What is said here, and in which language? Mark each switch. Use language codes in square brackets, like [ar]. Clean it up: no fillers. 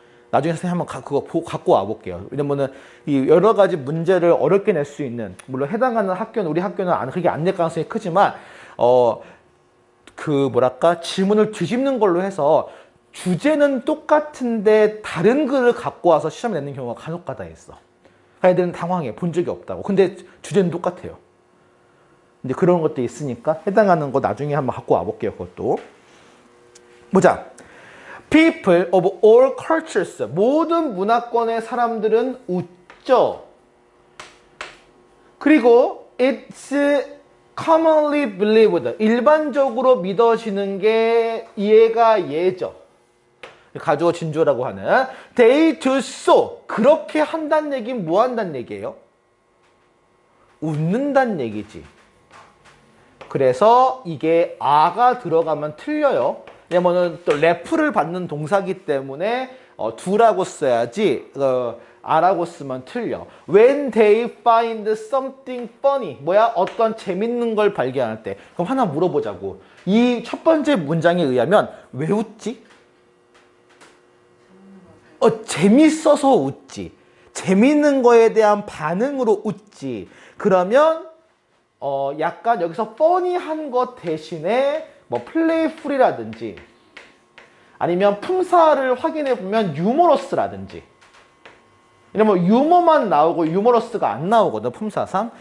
[ko] 나중에 선생님 한번 그거 갖고 와볼게요. 왜냐면은 이 여러 가지 문제를 어렵게 낼 수 있는, 물론 해당하는 학교는 우리 학교는 그렇게 안 낼 가능성이 크지만 그 뭐랄까 지문을 뒤집는 걸로 해서 주제는 똑같은데 다른 글을 갖고 와서 시험에 내는 경우가 간혹가다 있어. 애들은 당황해. 본 적이 없다고. 근데 주제는 똑같아요. 근데 그런 것도 있으니까 해당하는 거 나중에 한번 갖고 와볼게요. 그것도. 보자. [en] People of all cultures. [ko] 모든 문화권의 사람들은 웃죠. [en] 그리고 it's commonly believed. [ko] 일반적으로 믿어지는 게 얘가 얘죠. 가주어 진주라고 하는 [en] they do so. [ko] 그렇게 한다는 얘기는 뭐 한다는 얘기예요? 웃는다는 얘기지. 그래서 이게 아가 들어가면 틀려요. 왜냐면은 또 레프를 받는 동사기 때문에 do라고 써야지 아라고 쓰면 틀려. [en] When they find something funny. [ko] 뭐야? 어떤 재밌는 걸 발견할 때. 그럼 하나 물어보자고. 이 첫 번째 문장에 의하면 왜 웃지? 재밌어서 웃지. 재밌는 거에 대한 반응으로 웃지. 그러면 약간 여기서 funny한 것 대신에 뭐 playful이라든지 아니면 품사를 확인해 보면 humorous라든지 이러면 유머만 나오고 유머러스가 안 나오거든, 품사상.